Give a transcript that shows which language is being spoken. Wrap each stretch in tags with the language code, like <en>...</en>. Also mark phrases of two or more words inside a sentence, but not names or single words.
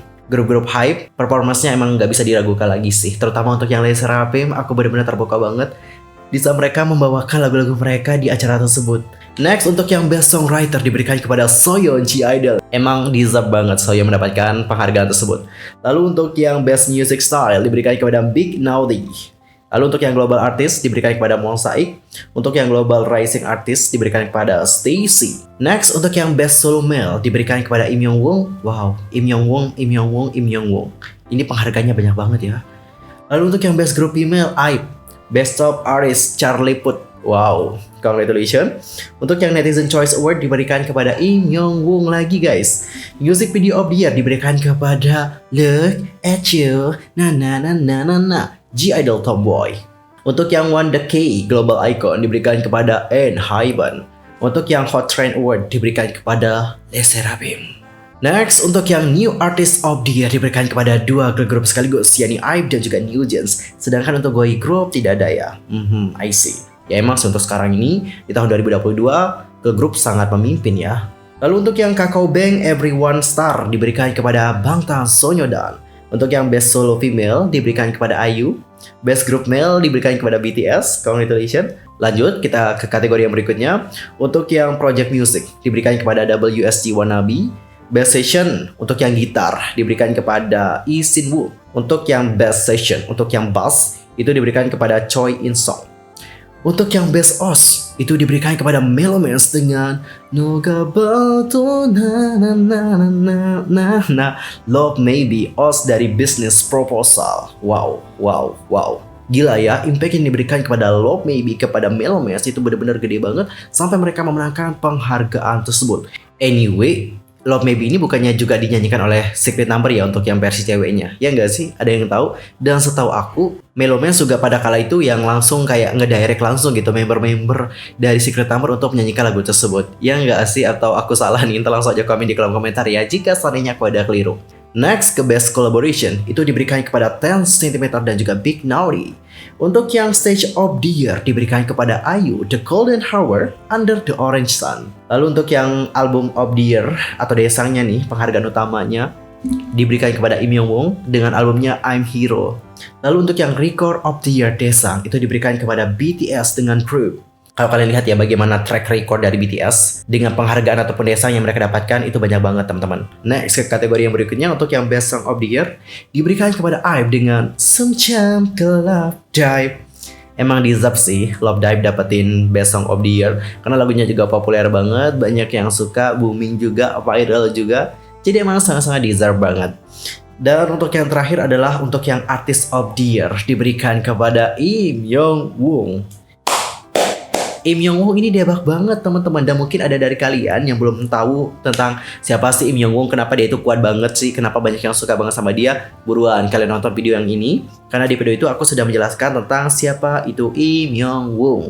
<id>Grup-grup hype, performance-nya emang gak bisa diragukan lagi sih. Terutama untuk yang LE SSERAFIM, aku benar-benar terbuka banget di saat mereka membawakan lagu-lagu mereka di acara tersebut. Next, untuk yang Best Songwriter diberikan kepada Soyeon G-Idol. Emang deserve banget Soyeon mendapatkan penghargaan tersebut. Lalu untuk yang Best Music Style diberikan kepada Big Naughty. Lalu untuk yang Global Artist diberikan kepada Monsaik. Untuk yang Global Rising Artist diberikan kepada Stacey. Next, untuk yang Best Solo Male diberikan kepada Im Young Woong. Wow, Im Young Woong, Im Young Woong, Im Young Woong. Ini penghargaannya banyak banget ya. Lalu untuk yang Best Group Female, IVE. Best Top Artist, Charlie Puth.</id> <en>Wow, congratulations.</en> <id>Untuk yang Netizen Choice Award diberikan kepada Im Young Woong lagi guys. Music Video of the Year diberikan kepada Look at You, na na na na na na, G-Idol Tomboy. Untuk yang One The K Global Icon diberikan kepada ENHYPEN. Untuk yang Hot Trend Award diberikan kepada LE SSERAFIM. Next, untuk yang New Artist of the Year diberikan kepada dua</id> <en>girl group</en> <id>sekaligus, yakni IVE dan juga New Jeans. Sedangkan untuk</id> <en>boy group</en> <id>tidak ada ya.</id> <en>I see.</en> <id>Ya emang untuk sekarang ini, di tahun 2022,</id> <en>girl group</en> <id>sangat memimpin ya. Lalu untuk yang Kakao Bang Everyone Star diberikan kepada Bangtan Sonyeondan. Untuk yang Best Solo Female diberikan kepada IU. Best Group Male diberikan kepada BTS. Congratulations. Lanjut, kita ke kategori yang berikutnya. Untuk yang Project Music diberikan kepada WSG Wannabe. Best Session untuk yang gitar diberikan kepada Lee Sin-woo. Untuk yang Best Session, untuk yang bass itu diberikan kepada Choi In-sung. Untuk yang Best OST itu diberikan kepada Melomance dengan Noga Bato na na na na na na Love Maybe OST dari Business Proposal. Wow. Gila ya, impact yang diberikan kepada Love Maybe kepada Melomance itu benar-benar gede banget sampai mereka memenangkan penghargaan tersebut. Anyway, Love Maybe ini bukannya juga dinyanyikan oleh Secret Number ya untuk yang versi ceweknya? Ya nggak sih? Ada yang tahu? Dan setahu aku, Melomans juga pada kala itu yang langsung kayak ngedirect langsung gitu member-member dari Secret Number untuk menyanyikan lagu tersebut. Ya nggak sih? Atau aku salah nih? Ntar langsung aja komen di kolom komentar ya jika seandainya aku ada keliru. Next, ke Best Collaboration, itu diberikan kepada 10 cm dan juga Big Naughty. Untuk yang Stage of the Year diberikan kepada IU, The Golden Hour, Under the Orange Sun. Lalu untuk yang Album of the Year atau Daesangnya nih, penghargaan utamanya diberikan kepada Im Young Woong dengan albumnya I'm Hero. Lalu untuk yang Record of the Year Daesang itu diberikan kepada BTS dengan Proof. Kalau kalian lihat ya bagaimana</id> <en>track record</en> <id>dari BTS dengan penghargaan ataupun desang yang mereka dapatkan itu banyak banget teman-teman. Next ke kategori yang berikutnya untuk yang Best Song of the Year diberikan kepada IVE dengan Semacam ke Love Dive. Emang deserve sih Love Dive dapetin Best Song of the Year karena lagunya juga populer banget, banyak yang suka, booming juga, viral juga. Jadi emang sangat-sangat deserve banget. Dan untuk yang terakhir adalah untuk yang Artist of the Year diberikan kepada Im Young Woong. Im Young Woong ini debak banget teman-teman, dan mungkin ada dari kalian yang belum tahu tentang siapa sih Im Young Woong, kenapa dia itu kuat banget sih, kenapa banyak yang suka banget sama dia. Buruan kalian nonton video yang ini, karena di video itu aku sudah menjelaskan tentang siapa itu Im Young Woong.</id>